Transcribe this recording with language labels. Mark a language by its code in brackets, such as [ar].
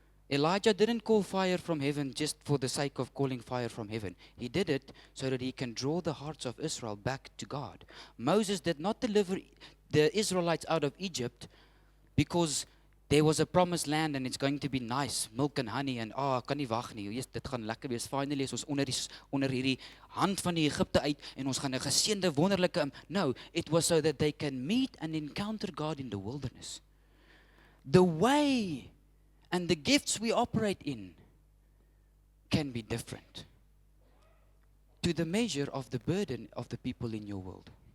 [en] Elijah didn't call fire from heaven just for the sake of calling fire from heaven. He did it so that he can draw the hearts of Israel back to God. Moses did not deliver the Israelites out of Egypt because there was a promised land and it's going to be nice, milk and honey, and [af] kan nie wag nie. Yes, dit gaan lekker wees. Finally is ons onder hierdie hand van die Egipte uit en ons gaan 'n geseënde wonderlike. [en] No, it was so that they can meet and encounter God in the wilderness. The way and the gifts we operate in can be different to the measure of the burden of the people in your world.